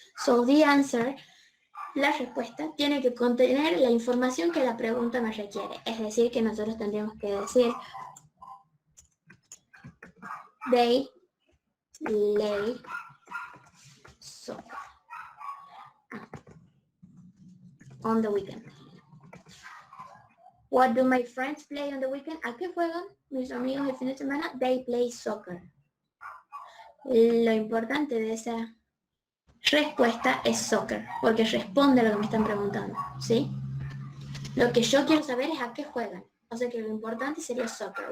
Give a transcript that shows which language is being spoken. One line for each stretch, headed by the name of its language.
English: So the answer,
Spanish: la respuesta, tiene que contener la información que la pregunta me requiere. Es decir, que nosotros tendríamos que decir,
English: they play soccer on the weekend. What do my friends play on the weekend?
Spanish: ¿A qué juegan mis amigos el fin de semana?
English: They play soccer.
Spanish: Lo importante de esa respuesta es soccer, porque responde a lo que me están preguntando, ¿sí? Lo que yo quiero saber es a qué juegan. O sea que lo importante sería soccer.